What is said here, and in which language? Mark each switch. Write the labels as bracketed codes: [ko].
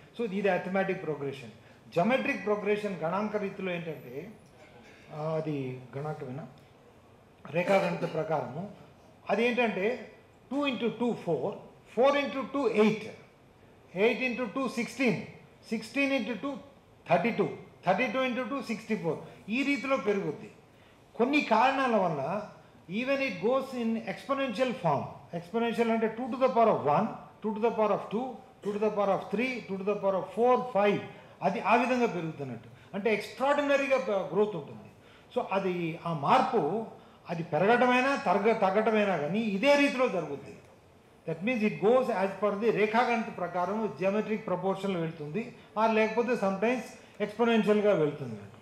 [te] So ఇది arithmetic progression. జమెట్రిక్ progression గణాంక రీతిలో ఏంటంటే అది గణాంకమైన రేఖాగణిత ప్రకారము అది ఏంటంటే 2 × 2 4, 4 × 2 8, 8 × 2 16, 16 × 2 32, 32 × 2 64. ఈ రీతిలో పెరుగుద్ది. కొన్ని కారణాల వల్ల [en] Even it goes in exponential form. Exponential అంటే 2 to the power of 1, 2 to the power of 2, 2 to the power of 3, 2 to the power of 4, 5. [te] అది ఆ విధంగా పెరుగుతున్నట్టు, అంటే ఎక్స్ట్రాడినరీగా గ్రోత్ ఉంటుంది. సో అది ఆ మార్పు అది పెరగటమైనా తగ్గటమైనా కానీ ఇదే రీతిలో జరుగుతుంది. [en] that means it goes as per the [te] రేఖాగణిత ప్రకారం జియోమెట్రిక్ ప్రపోర్షన్లో వెళ్తుంది, లేకపోతే సమ్టైమ్స్ ఎక్స్పోనెన్షియల్గా వెళ్తుంది.